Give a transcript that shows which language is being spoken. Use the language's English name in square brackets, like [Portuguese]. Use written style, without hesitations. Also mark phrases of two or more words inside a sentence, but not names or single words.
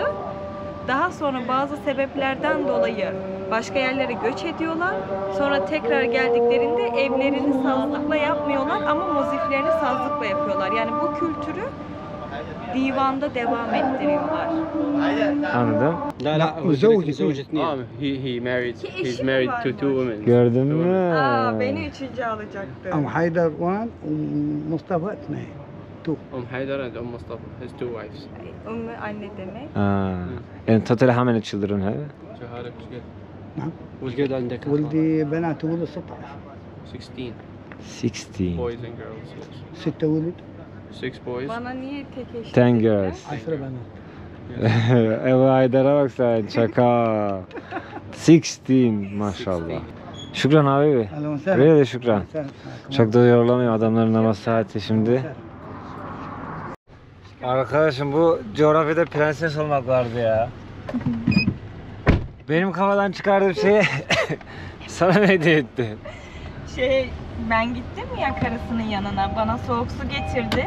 [Turkish] Daha sonra bazı sebeplerden dolayı başka yerlere göç ediyorlar. Sonra tekrar geldiklerinde evlerini sazlıkla yapmıyorlar ama muziflerini sazlıkla yapıyorlar. Yani bu kültürü divanda devam ettiriyorlar. Anladım. [Arabic] لا لا هو زوج اثنين. [English] he married. [Turkish] İki [English] He's [Turkish] eşi [English] married [Turkish] var. [English] to two women. [Turkish] Gördün mü? Beni üçüncü alacaktı. [Arabic] أم حيدر وان ومصطفى اثنين. [English] Haydar and Mustafa. His two wives. [Turkish] Ümmü anne demek. [English] And total how many children have? [Arabic] شهادك ايش قد؟ نعم. وش قد عندك؟ ولدي بنات ولد 16. 16 16. [English] boys and girls. Yes. [Arabic] 6 ولد [English] 6 boys. [Turkish] Bana niye tek eşit 10 dediler? [English] girls. [Arabic] 10 بنات. [Turkish] Eva Aydar'a bak sen, şaka. 16 maşallah. Şükran abi. [Arabic] أهلا وسهلا. [Turkish] Buraya da şükran. [Arabic] وسهلا. [Turkish] Çok da yorulamayayım, adamların namaz saati şimdi. Arkadaşım bu coğrafyada prenses olmak vardı ya. Benim kafadan çıkardığım şeyi sana mı hediye etti? Ben gittim ya karısının yanına, bana soğuk su getirdi.